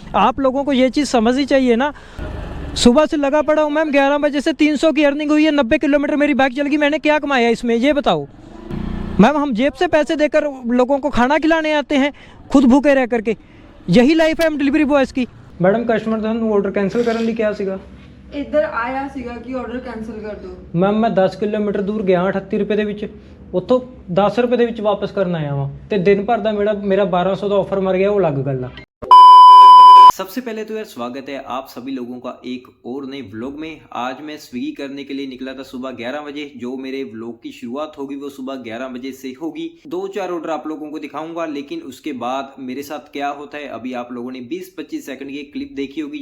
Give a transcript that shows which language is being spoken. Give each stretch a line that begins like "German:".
Hindi: आप लोगों को ये चीज़ समझनी चाहिए ना। सुबह से लगा पड़ा हूँ मैम, 11 बजे से 300 की अर्निंग हुई है, 90 किलोमीटर मेरी बाइक चल गई। मैंने क्या कमाया इसमें, ये बताओ मैम? हम जेब से पैसे देकर लोगों को खाना खिलाने आते हैं, खुद भूखे रह करके। यही लाइफ है हम डिलीवरी बॉयज़ की।
Punjabi: मैडम कस्टमर ਤੁਹਾਨੂੰ ਆਰਡਰ ਕੈਂਸਲ ਕਰਨ ਲਈ ਕਿਹਾ ਸੀਗਾ। ਇੱਧਰ ਆਇਆ ਸੀਗਾ ਕਿ ਆਰਡਰ ਕੈਂਸਲ ਕਰ ਦਿਓ। ਮੈਮ ਮੈਂ 10 ਕਿਲੋਮੀਟਰ ਦੂਰ ਗਿਆ 38 ਰੁਪਏ ਦੇ ਵਿੱਚ, ਉੱਥੋਂ 10 ਰੁਪਏ ਦੇ ਵਿੱਚ ਵਾਪਸ ਕਰਨ ਆਇਆ ਵਾਂ, ਤੇ ਦਿਨ ਭਰ ਦਾ ਮੇਰਾ 1200 ਦਾ ਆਫਰ ਮਰ ਗਿਆ, ਉਹ ਅਲੱਗ ਗੱਲ ਆ।
Hindi: सबसे पहले तो यार स्वागत है आप सभी लोगों का एक और नए व्लॉग में। आज मैं स्विगी करने के लिए निकला था सुबह 11 बजे। जो मेरे व्लॉग की शुरुआत होगी वो सुबह 11 बजे से होगी। 2-4 ऑर्डर आप लोगों को दिखाऊंगा, लेकिन उसके बाद मेरे साथ क्या होता है अभी आप लोगों ने 20-25 सेकंड की क्लिप देखी होगी।